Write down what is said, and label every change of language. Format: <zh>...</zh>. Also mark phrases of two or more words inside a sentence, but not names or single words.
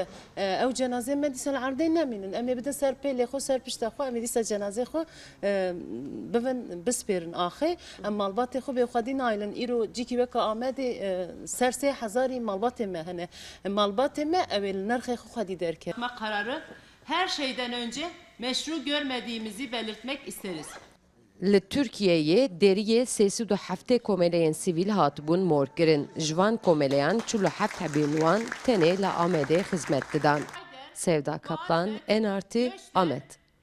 <ku>Ew cenazê me dîsa li erdê nemînin. Em ê bidin ser pêlê xwe, ser pişta xwe, em ê dîsa cenazê xwe bivin bispêrin axê. Em malbatê xwe bêxwedî naylin. Îro cîkî weka Amedê ser 3000 malbatê me hene. Malbatê me ew ê li nerxê xwe xwedî derke.</ku> <tr>kararı her şeyden önce meşru görmediğimizi belirtmek isteriz.</tr> <ku>Li Türkiye'ye deriyê 37 komeleyên sivîl hatibûn morkirin. Ji van komeleyan çû li heft hebên wan tenê li Amedê xizmet didan. Sevda Kaplan, NRT, Amed.</ku>